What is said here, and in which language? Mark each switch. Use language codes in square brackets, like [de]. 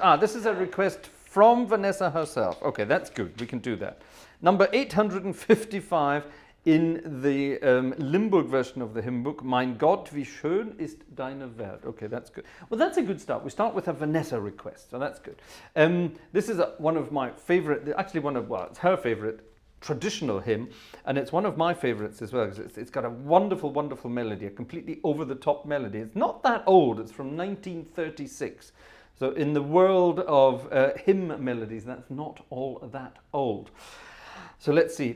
[en] Ah, this is a request from Vanessa herself. Okay, that's good. We can do that. Number 855 in the Limburg version of the hymn book. [de] Mein Gott, wie schön ist deine Welt. [en] Okay, that's good. Well, that's a good start. We start with a Vanessa request, so that's good. This is one of my favorite, actually it's her favorite traditional hymn, and it's one of my favorites as well, because it's got a wonderful, wonderful melody, a completely over-the-top melody. It's not that old. It's from 1936. So in the world of hymn melodies, that's not all that old. So let's see.